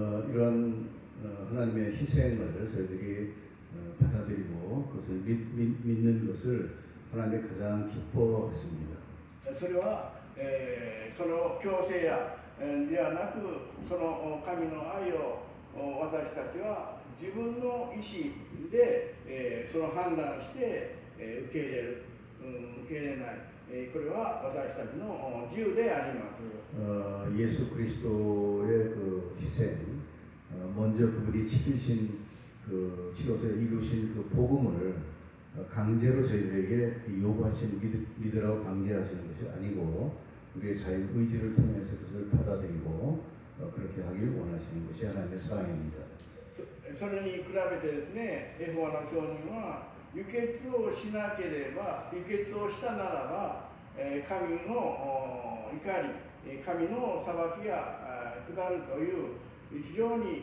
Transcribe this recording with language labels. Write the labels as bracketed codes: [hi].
[ko] 이런 하나님의 희생을 저희들이 받아들이고 그것을 믿는 것을 하나님이 가장 기뻐하십니다. [ja] それは、その強制やではなく、その神の愛を私たちは自分の意思で、その判断して、受け入れる、受け入れない、これは私たちの自由であります。 [ko] 예수 그리스도의 그 희생, 먼저 그분이 치르신 그 치러서 이루신 그 복음을 강제로 저희들에게 요구하신 믿으라고 강제하시는 것이 아니고 우리의 자유 의지를 통해서 그것을 받아들이고 그렇게 하길 원하시는 것이 하나님의 사랑입니다. [ja] それに比べてですね、エホバの証人は輸血をしなければ、輸血をしたならば、神の怒り、神の裁きが下るという非常に